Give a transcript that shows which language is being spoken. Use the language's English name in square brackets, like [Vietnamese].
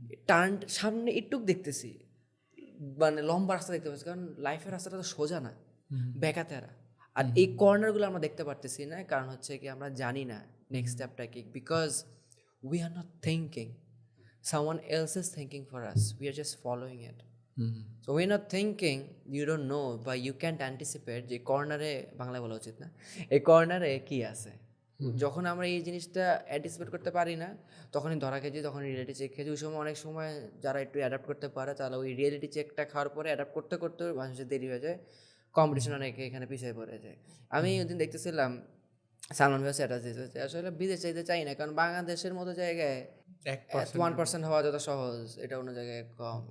[Bangla] Turn সামনে একটুক দেখতেছি, মানে লম্বা রাস্তা দেখতে পাচ্ছি, কারণ লাইফের রাস্তাটা তো সোজা না, বেকাতেরা। আর এই কর্নারগুলো আমরা দেখতে পারতেছি না, কারণ হচ্ছে কি আমরা জানি না নেক্সট স্টেপটা কি, because [English] we are not thinking, someone else is thinking for us, we are just following it. So we're not thinking, you don't know, but you can't anticipate [Bangla] যে কর্নারে, বাংলায় বলা উচিত না, এই কর্নারে কি আছে। যখন আমরা এই জিনিসটা অ্যান্টিসিপেট করতে পারি না, তখনই ধরা খেয়েছি, তখন রিয়েলিটি চেক খেয়েছি। ওই সময় অনেক সময় যারা একটু অ্যাডাপ্ট করতে পারে তাহলে ওই রিয়েলিটি চেকটা খাওয়ার পরে অ্যাডাপ্ট করতে করতে মানুষের দেরি হয়ে যায়, কম্পিটিশন অনেকে এখানে পিছিয়ে পড়ে যায়। আমি ওইদিন দেখতেছিলাম সালমান ভাই স্ট্যাটাস দিয়েছে, আসলে বিদেশ চাইতে চাই না, কারণ বাংলাদেশের মতো জায়গায় 1% হওয়া যত সহজ, এটা অন্য জায়গায় কম।